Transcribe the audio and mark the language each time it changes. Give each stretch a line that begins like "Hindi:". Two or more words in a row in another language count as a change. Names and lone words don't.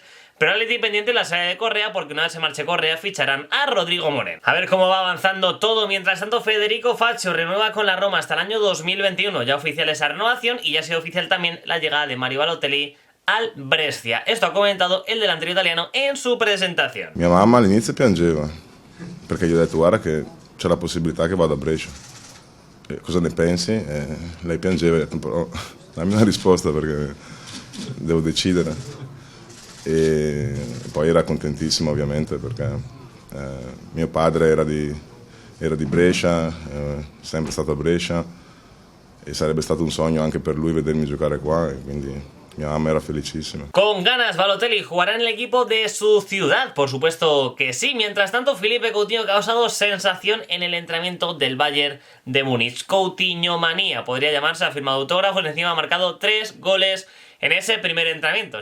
Spanish: Pero al Atleti pendiente la salida de Correa, porque una vez se marche Correa ficharán a Rodrigo Moreno. A ver cómo va avanzando todo. Mientras tanto, Federico Faccio renueva con la Roma hasta el año 2021. Ya oficial esa renovación, y ya ha sido oficial también la llegada de Mario Balotelli al Brescia. Esto ha comentado el delantero italiano en su presentación.
Italian: Mia mamma all'inizio piangeva, perché gli ho detto: guarda che c'è la possibilità che vada a Brescia. Cosa ne pensi? Lei piangeva, e ho detto: però dammi una risposta perché devo decidere. E poi era contentissimo ovviamente, perché mio padre era di Brescia, sempre stato a Brescia, e sarebbe stato un sogno anche per lui vedermi giocare qua, e quindi mi mamma era felicísima.
Spanish: Con ganas, Balotelli jugará en el equipo de su ciudad, por supuesto que sí. Mientras tanto, Philippe Coutinho ha causado sensación en el entrenamiento del Bayern de Múnich. Coutinho manía podría llamarse, ha firmado autógrafos, encima ha marcado 3 goles en ese primer entrenamiento.